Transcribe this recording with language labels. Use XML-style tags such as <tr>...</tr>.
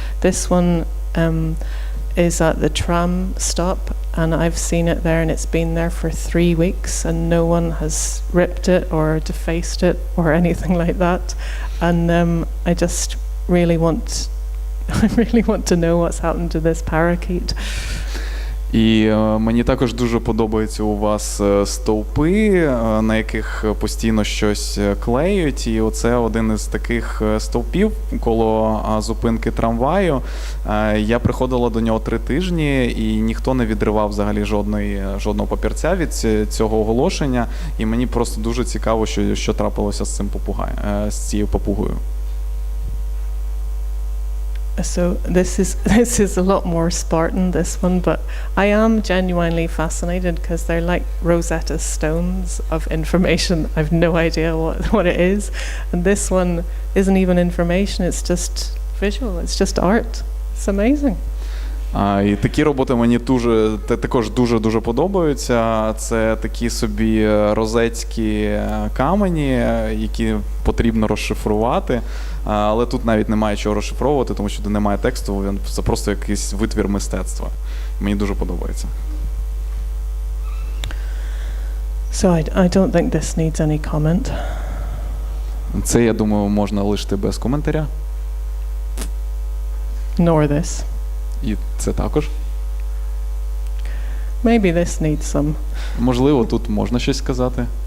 <en>This one is at the tram stop, and I've seen it there, and it's been there for 3 weeks, and no one has ripped it or defaced it or anything like that. And I just really want to know what's happened to this parakeet.</en> <uk>І мені також дуже подобаються у вас стовпи, на яких постійно щось клеють. І оце один із таких стовпів коло зупинки трамваю. Я приходила до нього 3 тижні, і ніхто не відривав взагалі жодного папірця від цього оголошення. І мені просто дуже цікаво, що трапилося з цією папугою.</uk> <en>So this is a lot more Spartan, this one, but I am genuinely fascinated because they're like Rosetta Stones of information. I've no idea what it is, and this one isn't even information, it's just visual, it's just art. It's amazing.</en> <uk>І такі роботи мені також дуже подобаються. Це такі собі розетські камені, які потрібно розшифрувати. Але тут навіть немає чого розшифровувати, тому що тут немає тексту, це просто якийсь витвір мистецтва. Мені дуже подобається.</uk> <en>So I don't think this needs any comment.</en> <uk>Це, я думаю, можна лишити без коментаря.</uk> <en>Nor this.</en> <uk>І це також.</uk> <en>Maybe this needs some.</en> <uk>Можливо, тут можна щось сказати.</uk>